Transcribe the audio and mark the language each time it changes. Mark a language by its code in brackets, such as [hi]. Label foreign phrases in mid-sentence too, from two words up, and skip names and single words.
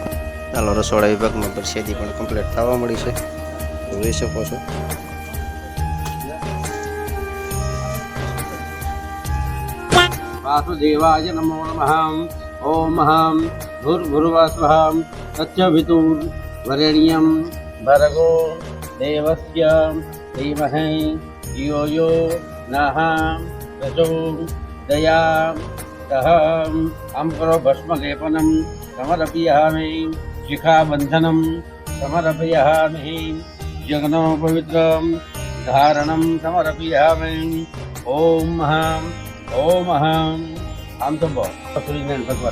[gu] ચાલો રસોડા વિભાગમાં પ્રસાદી પણ કમ્પ્લીટ થવા મળી છે, જોઈ શકો છો. [sa] વાસુદેવાય નમો નમઃ. ઓમ ભૂર્ભુવઃ તત્સવિતુર્વરેણ્યં ભર્ગો દેવસ્ય ધીમહિ ધિયો યો નઃ પ્રચોદયાત્. અંકરો ભસ્મલેપનમ સમર્પયામિ. શિખાબંધનમ સમર્પયામિ. યજ્ઞો પવિત્રમ ધારણમ સમર્પયામિ. [gu] ઓમ આમ તો બહુ સૂર્યનારાયણ ભગવાન.